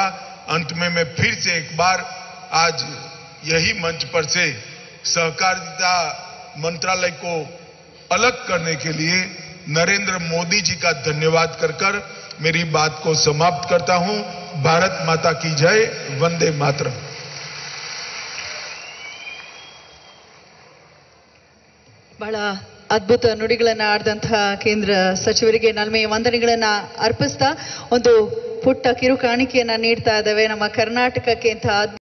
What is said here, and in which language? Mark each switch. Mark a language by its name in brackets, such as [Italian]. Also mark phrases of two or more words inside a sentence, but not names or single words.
[Hindi] अंत में मैं फिर से एक बार आज यही मंच पर से सहकारिता मंत्रालय को अलग करने के लिए नरेंद्र मोदी जी का धन्यवाद कर मेरी बात को समाप्त करता हूं। भारत माता की जय, वंदे मातरम। [Kannada] ಬಹಳ ಅದ್ಭುತ ನುಡಿಗಳನ್ನು ಆಡಿದಂತಹ ಕೇಂದ್ರ ಸಚಿವರಿಗೆ ನಲ್ಮೆಯ ವಂದನೆಗಳನ್ನು ಅರ್ಪಿಸ್ತಾ ಒಂದು ಪುಟ್ಟ ಕಿರು ಕಾಣಿಕೆಯನ್ನ ನೀಡ್ತಾ ಇದ್ದೇವೆ ನಮ್ಮ ಕರ್ನಾಟಕಕ್ಕೆ ಇಂತಹ